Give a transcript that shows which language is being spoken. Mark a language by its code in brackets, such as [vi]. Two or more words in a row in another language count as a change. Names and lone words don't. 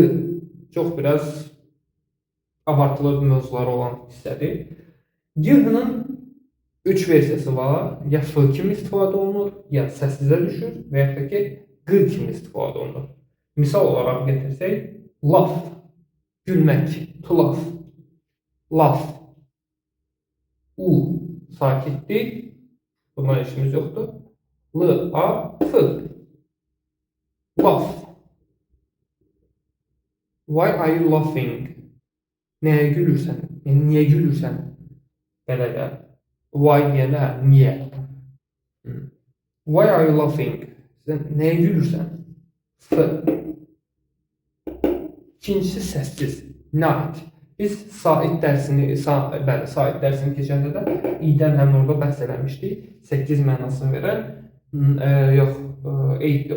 [az] Çox biraz abartılı mövzuları olan hissədir. GH-nın 3 versiyası var. Ya F kimi istifadə olunur, ya səssizə düşür və ya da ki, G kimi istifadə olunur. Misal olaraq getirsək, laugh, gülmək, [en] to laugh, laugh. [az] U sakitdir, bundan işimiz yoxdur. [en] L-A-F, laugh. Why are you laughing? [az] Nəyə gülürsən? Niyə gülürsən? Belə də. Why deyəndə niyə? [en] Why are you laughing? [az] Sən nəyə gülürsən? F. İkincisi səssiz. Night. Biz sait dərsini keçəndə də i-dən həmin orada bəhs eləmişdik. 8 mənasını verən, yox, 8-dir o.